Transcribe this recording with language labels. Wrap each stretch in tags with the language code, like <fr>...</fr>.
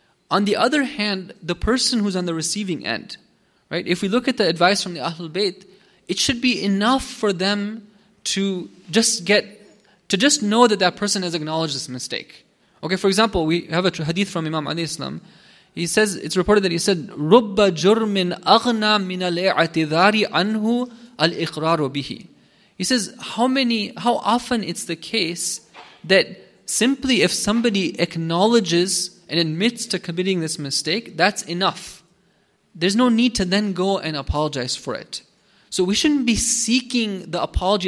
<en>On the other hand, the person who's on the receiving end, right? If we look at the advice from the Ahlul Bayt, it should be enough for them to just know that that person has acknowledged this mistake. Okay, for example, we have a hadith from Imam alayhi salam. He says, it's reported that he said,</en> <ar>رُبَّ جُرْمٍ أَغْنَى مِنَ الْإِعْتِذَارِ عَنْهُ الْإِقْرَارُ بِهِ.</ar> <en>He says, how often it's the case that simply if somebody acknowledges and admits to committing this mistake, that's enough. There's no need to then go and apologize for it. So we shouldn't be seeking the apology.</en>